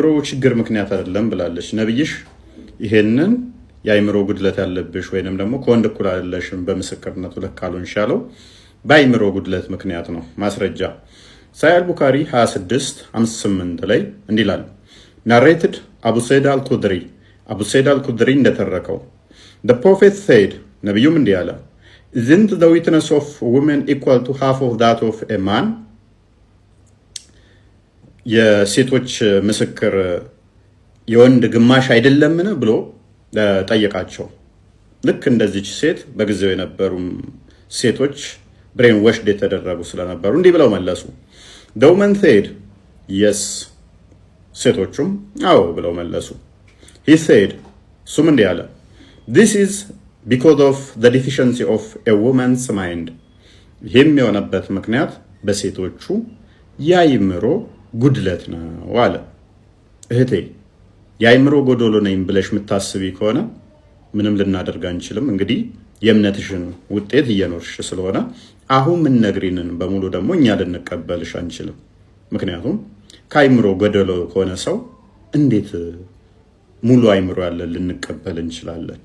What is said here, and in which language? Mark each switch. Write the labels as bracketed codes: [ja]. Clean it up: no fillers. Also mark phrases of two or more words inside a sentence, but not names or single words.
[am] ችግር ምክንያት አይደለም ብላለች ነብይሽ። ይሄንን የአይምሮ ጉድለት ያለብሽ ወይንም ደግሞ ከወንድ እኩል አይደለሽም በምስክርነቱ ሁለት ካልሆንሽ ያለው በአይምሮ ጉድለት ምክንያት ነው። ማስረጃ ሳሂህ ቡኻሪ 26:58 ላይ እንዲህ ይላል። ናሬትድ አቡ ሰይድ አልኩድሪ አቡ ሰይድ አልኩድሪ እንደተረከው [en] the prophet said [am] ነብዩም እንዲህ አለ [en] isn't the witness of women equal to half of that of a man [am] የሴቶች ምስክር የወንድ ግማሽ አይደለምን ብሎ ጠየቃቸው። ልክ እንደዚች ሴት በጊዜው የነበሩ ሴቶች [en] brain washed [am] የተደረጉ ስለነበሩ እንዲህ ብለው መለሱ። [en] the woman said yes [am] ሴቶቹም አዎ ብለው መለሱ። [en] he said [am] እሱም እንዲህ አለ [en] this is because of the deficiency of a woman's mind [am] ይህም የሆነበት ምክንያት በሴቶቹ የአይምሮ ጉድለት ነው አለ። እህቴ የአይምሮ ጎዶሎ ነኝ ብለሽ የምታስቢ ከሆነ ምንም ልናደርግ አንችልም። እንግዲህ የእምነትሽን ውጤት እየኖርሽ ስለሆነ አሁን ምን ነግሪንን በሙሉ ደግሞ እኛ ልንቀበልሽ አንችልም። ምክንያቱም ከአይምሮ ጎዶሎ ከሆነ ሰው እንዴት ሙሉ አይምሮ ያለ ልንቀበል እንችላለን?